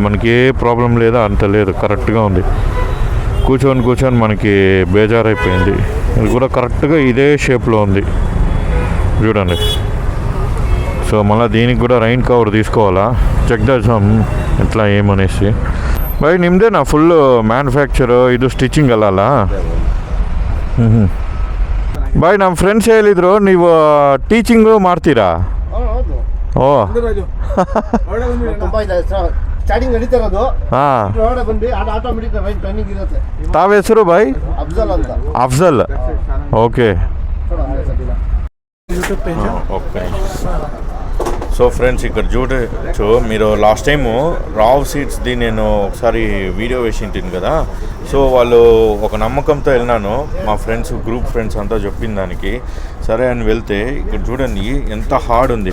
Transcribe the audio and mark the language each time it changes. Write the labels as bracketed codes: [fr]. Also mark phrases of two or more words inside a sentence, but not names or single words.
[te] మనకి ఏ ప్రాబ్లం లేదా, అంత లేదు, కరెక్ట్గా ఉంది. కూర్చొని మనకి బేజారైపోయింది. ఇది కూడా కరెక్ట్గా ఇదే షేప్లో ఉంది చూడండి. సో మళ్ళీ దీనికి కూడా [en] rain cover [te] తీసుకోవాలా, చెక్ చేద్దాం ఎట్లా ఏమనేసి. [kn] ಬಾಯ್ ನಿಮ್ದೇನಾ [en] full manufacture [kn] ಇದು ಸ್ಟಿಚಿಂಗ್ ಅಲ್ಲ? ಬಾಯ್, ನಮ್ಮ ಫ್ರೆಂಡ್ಸ್ ಹೇಳಿದ್ರು ನೀವು ಟೀಚಿಂಗು ಮಾಡ್ತೀರಾ? ಓ ತಾವ ಹೆಸರು ಬಾಯ್? ಅಫ್ಜಲ್. [en] Okay. Okay. [te] సో ఫ్రెండ్స్, ఇక్కడ చూడొచ్చు మీరు, [en] last time [te] రావ్ సీట్స్ది నేను ఒకసారి వీడియో వేసింటాను కదా. సో వాళ్ళు ఒక నమ్మకంతో వెళ్ళినాను, మా ఫ్రెండ్స్, [en] group friends [te] అంతా చెప్పిన దానికి సరే అని వెళ్తే, ఇక్కడ చూడండి ఎంత హార్డ్ ఉంది.